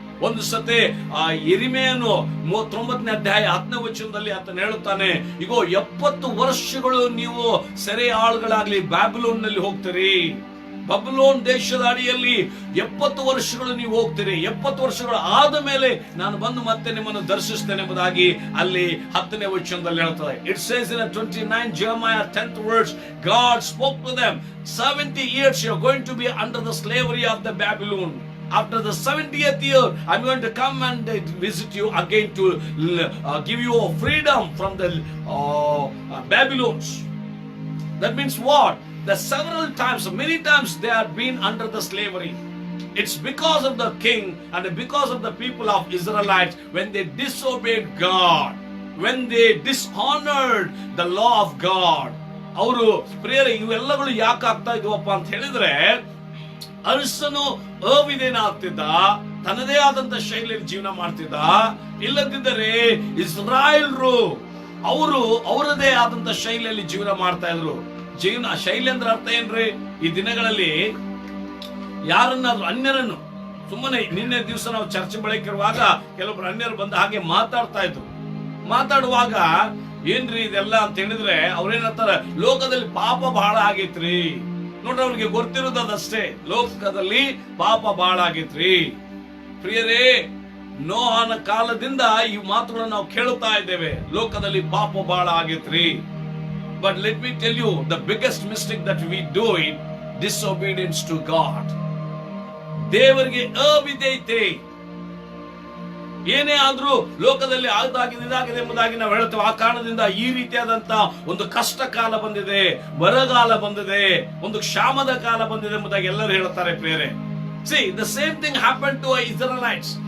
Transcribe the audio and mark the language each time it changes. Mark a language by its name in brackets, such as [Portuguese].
[Kannada] ಒಂದು ಸತಿ ಯೆರೆಮೀಯನು 39ನೇ ಅಧ್ಯಾಯ 10ನೇ ವಚನದಲ್ಲಿ ಆತನು ಹೇಳುತ್ತಾನೆ, ಇಗೋ 70 ವರ್ಷಗಳು ನೀವು ಸೆರೆಯಾಳುಗಳಾಗ್ಲಿ ಬ್ಯಾಬಿಲೋನ್ ನಲ್ಲಿ ಹೋಗ್ತೀರಿ, ಬಬುಲೋನ್ ದೇಶದ ಅಡಿಯಲ್ಲಿ 70 ವರ್ಷಗಳು ನೀವು ಹೋಗ್ತೀರಿ, 70 ವರ್ಷಗಳು ಆದ ಮೇಲೆ ನಾನು ಬಂದು ಮತ್ತೆ ನಿಮ್ಮನ್ನು ದರ್ಶಿಸ್ತೇನೆ ಎಂಬುದಾಗಿ ಅಲ್ಲಿ 10ನೇ ವಚನದಲ್ಲಿ ಹೇಳ್ತಾರೆ. [English] It says in 29 Jeremiah 10th verse, God spoke to them, 70 years you are going to be under the slavery of the Babylon. After the 70th year, I'm going to come and visit you again to give you a freedom from the Babylons. That means what? The several times, many times they have been under the slavery. It's because of the king and because of the people of Israelites when they disobeyed God, when they dishonored the law of God. [Kannada] ಅವರು ಪ್ರಿಯರೇ, ಇವೆಲ್ಲಗಳು ಯಾಕೆ ಆಗ್ತಾ ಇದ್ವಪ್ಪ ಅಂತ ಹೇಳಿದ್ರೆ, ಅರಸನು ಅವಿಧೇಯನಾಗ್ತಿದ್ದ, ತನ್ನದೇ ಆದಂತ ಶೈಲಿಯಲ್ಲಿ ಜೀವನ ಮಾಡ್ತಿದ್ದ. ಇಲ್ಲದಿದ್ದರೆ ಇಸ್ರಾಯೇಲ್ರು ಅವರು ಅವರದೇ ಆದಂತ ಶೈಲಿಯಲ್ಲಿ ಜೀವನ ಮಾಡ್ತಾ ಇದ್ರು. ಜೀವನ ಶೈಲಿ ಅಂದ್ರೆ ಅರ್ಥ ಏನ್ರಿ? ಈ ದಿನಗಳಲ್ಲಿ ಯಾರನ್ನಾದ್ರೂ ಅನ್ಯರನ್ನು ಸುಮ್ಮನೆ, ನಿನ್ನೆ ದಿವಸ ನಾವು ಚರ್ಚೆ ಬಳಕಿರುವಾಗ ಕೆಲವೊಬ್ರು ಅನ್ಯರು ಬಂದ ಹಾಗೆ ಮಾತಾಡ್ತಾ ಇದ್ರು. ಮಾತಾಡುವಾಗ ಏನ್ರಿ ಇದೆಲ್ಲ ಅಂತ ಹೇಳಿದ್ರೆ ಅವ್ರೇನಂತಾರೆ, ಲೋಕದಲ್ಲಿ ಪಾಪ ಬಹಳ ಆಗೈತ್ರಿ. ನೋಡ್ರಿ, ಅವ್ರಿಗೆ ಗೊತ್ತಿರೋದಷ್ಟೇ, ಲೋಕದಲ್ಲಿ ಪಾಪ ಬಹಳ ಆಗೈತ್ರಿ. ಪ್ರಿಯರೇ, ನೋಹನ ಕಾಲದಿಂದ ಈ ಮಾತುಗಳನ್ನು ನಾವು ಕೇಳುತ್ತಾ ಇದ್ದೇವೆ, ಲೋಕದಲ್ಲಿ ಪಾಪ ಬಹಳ ಆಗೈತ್ರಿ. [English] But let me tell you, the biggest mistake that we do is disobedience to God. [Kannada] ದೇವರಿಗೆ ಅವಿಧೇಯತೆ. ಏನೇ ಆದ್ರೂ ಲೋಕದಲ್ಲಿ ಇದಾಗಿದೆ ಎಂಬುದಾಗಿ ನಾವು ಹೇಳ್ತೇವೆ. ಆ ಕಾರಣದಿಂದ ಈ ರೀತಿಯಾದಂತ ಒಂದು ಕಷ್ಟ ಕಾಲ ಬಂದಿದೆ, ಬರಗಾಲ ಬಂದಿದೆ, ಒಂದು ಕ್ಷಾಮದ ಕಾಲ ಬಂದಿದೆ ಎಂಬುದಾಗಿ ಎಲ್ಲರೂ ಹೇಳ್ತಾರೆ ಪ್ರಿಯರೇ. [English] See, the same thing happened to Israelites.